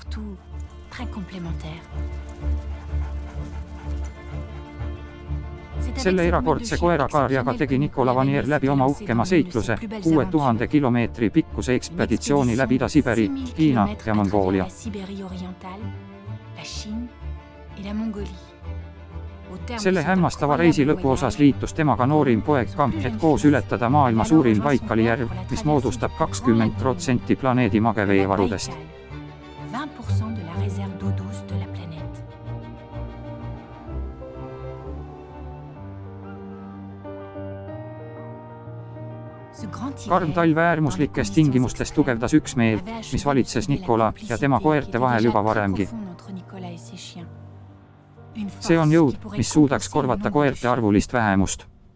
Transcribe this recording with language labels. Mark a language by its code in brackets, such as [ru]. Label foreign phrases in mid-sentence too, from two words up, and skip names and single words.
[et] Selle erakordse koerakarjaga tegi Nicola Vanier läbi oma uhkema seikluse, 6000 kilomeetri pikkuse ekspeditsiooni läbi Ida-Siberi, Hiina ja Mongoolia. Selle hämmastava reisi lõpuosas liitus temaga noorim poeg Cam, et koos ületada maailma suurim Baikali järv, mis moodustab 20% planeedi mageveevarudest. [fr] 20% de la réserve d'eau douce de la planète. [et] Karm talv äärmuslikes tingimustes tugevdas üksmeelt, mis valitses Nikola ja tema koerte vahel juba varemgi. See on jõud, mis suudaks korvata koerte arvulist vähemust.